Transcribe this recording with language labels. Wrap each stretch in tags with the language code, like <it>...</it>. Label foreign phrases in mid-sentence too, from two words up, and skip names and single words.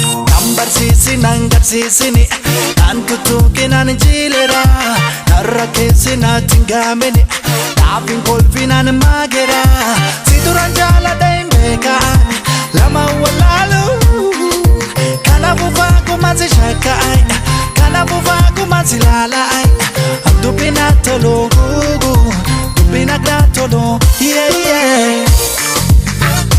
<om>Nan barsiisi, nan garsiisini, nan tutuuki, nan jiilera. Narra keessi natti hin gaamini, naaf hin kolfi, nan maagera. Si duraan jaalladhe hin beeka, lama walaalu. Kanaafuu faaguma si shakka, ay. Kanaafuu faaguma si laala, ay. Ak dubbi na tolu, gugu. Dubbi na na tolu,</om> <en>yeah, yeah.</en>